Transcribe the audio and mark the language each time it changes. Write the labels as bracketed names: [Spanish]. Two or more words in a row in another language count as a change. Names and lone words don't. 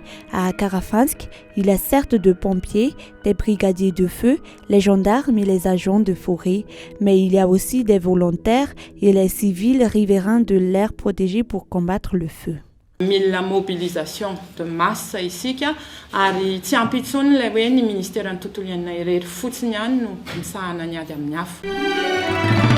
[French] À Karafansk, il y a certes de pompiers, des brigadiers de feu, les gendarmes et les agents de forêt, mais il y a aussi des volontaires et les civils riverains de l'aire protégée pour combattre le feu. [Malagasy] Mila [French] mobilisation de masse [Malagasy] isika ary tsy ampy intsony ilay hoe ny ministère ny tontolo iainana irery fotsiny ihany no misahana ny ady amin'ny afo.